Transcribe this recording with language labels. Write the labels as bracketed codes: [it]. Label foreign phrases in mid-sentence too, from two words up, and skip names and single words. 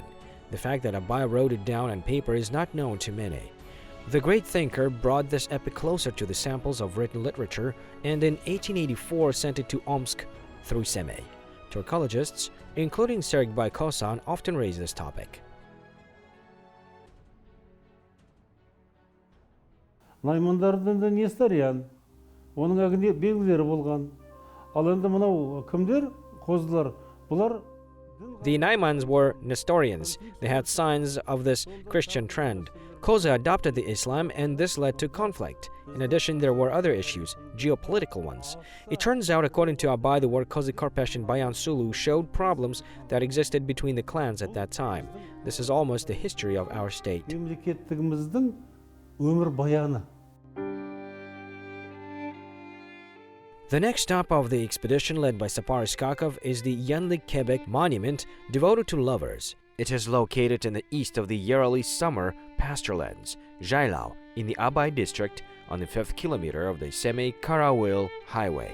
[en] The fact that Abai wrote it down on paper is not known to many. The great thinker brought this epic closer to the samples of written literature and in 1884 sent it to Omsk through Semey. Turkologists, including Zhidebai Kosan, often raise this topic. [kk] Наймандардың да несі бар яғни оның әгінде белгілері болған ал енді мынау кімдер қозылар бұлар. [en] The Naimans were Nestorians. They had signs of this Christian trend. Kozy adopted the Islam and this led to conflict. In addition, there were other issues, geopolitical ones. It turns out, according to Abai, the word Kozy-Korpesh and Bayan Sulu showed problems that existed between the clans at that time. This is almost the history of our state. [kk] Мемлекеттігіміздің өмір баяны. [en] The next stop of the expedition led by Sapar Iskakov is the Yenlik-Kebek monument devoted to lovers. It is located in the east of the yearly summer pasturelands, Jailao, in the Abai district on the 5th kilometer of the Semey-Karawil highway.